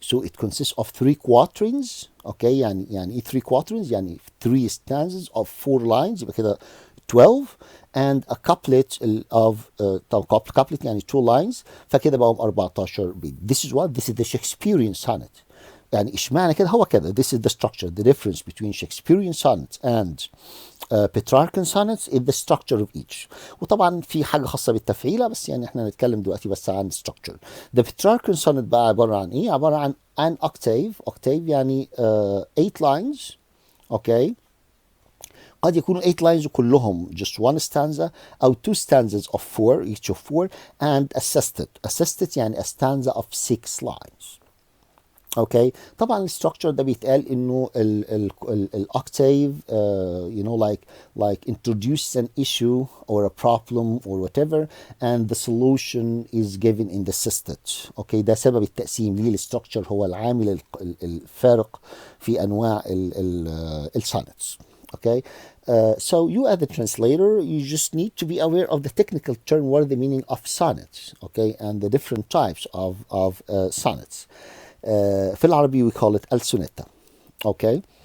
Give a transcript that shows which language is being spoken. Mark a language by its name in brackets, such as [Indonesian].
[English] So it consists of 3 quatrains. Okay. [Arabic] يعني ايه [English] 3 quatrains؟ يعني 3 stanzas of 4 lines [Arabic] يبقى كده [English] 12 and a couplet of couplet يعني 2 lines [Arabic] فكده بقوا 14 بيت. [English] This is what? This is the Shakespearean sonnet. [Arabic] يعني اشمعنى كده؟ هو كده. [English] This is the structure. The difference between Shakespearean sonnets and Petrarchan sonnets is the structure of each. [Arabic] وطبعا في حاجة خاصة بالتفعيلة بس يعني احنا نتكلم دلوقتي بس عن structure. [English] The Petrarchan sonnet [Arabic] بقى عبارة عن ايه؟ عبارة عن octave. [English] octave يعني 8 lines. [Arabic] اوكي. قد يكونوا [English] 8 lines [Arabic] كلهم [English] just one stanza أو 2 stanzas of 4 each of 4 and assisted يعني a stanza of 6 lines. [Arabic] اوكي. طبعا الستراكشر ده بيتقال انه الاوكتاف [English] you know like introduces an issue or a problem or whatever and the solution is given in the assisted. [Arabic] اوكي. ده سبب التقسيم ليه. الستراكشر هو العامل الفارق في انواع السونتس. [English] Okay. So you as the translator, you just need to be aware of the technical term, what is the meaning of sonnets, okay, and the different types of sonnets. [Arabic] في العربي [English] we call it السونيتا. Okay.